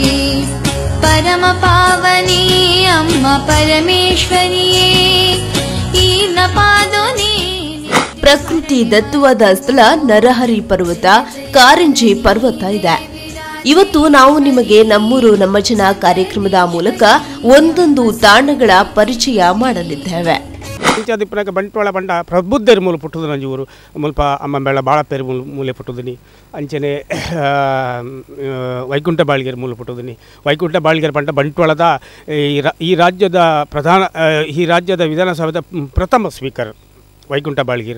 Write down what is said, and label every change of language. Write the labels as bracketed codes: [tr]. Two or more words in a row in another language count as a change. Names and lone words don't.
[kn] ಪರಮ ಪಾವನಿ ಅಮ್ಮ ಪರಮೇಶ್ವರಿಯೇ, ಈ ನಪಾದೋನಿ. ಪ್ರಕೃತಿ ದತ್ತವಾದ ಸ್ಥಳ ನರಹರಿ ಪರ್ವತ, ಕಾರಂಜಿ ಪರ್ವತ ಇದೆ. ಇವತ್ತು ನಾವು ನಿಮಗೆ ನಮ್ಮೂರು ನಮ್ಮ ಜನ ಕಾರ್ಯಕ್ರಮದ ಮೂಲಕ ಒಂದೊಂದು ತಾಣಗಳ ಪರಿಚಯ ಮಾಡಲಿದ್ದೇವೆ. [tcy] ಇಂಚಾದಿಪ್ಪನಾಗ ಬಂಟ್ವಾಳ ಬಂಡ ಪ್ರಬುದ್ಧರ ಮೂಲ ಪುಟ್ಟದು ನಂಜೂರು ಮುಲ್ಪ ಅಮ್ಮಂಬೆಳ ಬಾಳಪೇರು ಮೂಲೆ ಪುಟ್ಟದಿನಿ. ಅಂಚನೆ ವೈಕುಂಠ ಬಾಳ್ಗೆರ್ ಮೂಲ ಪುಟ್ಟದಿನಿ. ವೈಕುಂಠ ಬಾಳ್ಗೆರ್ ಬಂಡ ಬಂಟ್ವಾಳದ ಈ ರಾಜ್ಯದ ವಿಧಾನಸಭೆದ ಪ್ರಥಮ ಸ್ಪೀಕರ್ ವೈಕುಂಠ ಬಾಳ್ಗೀರು.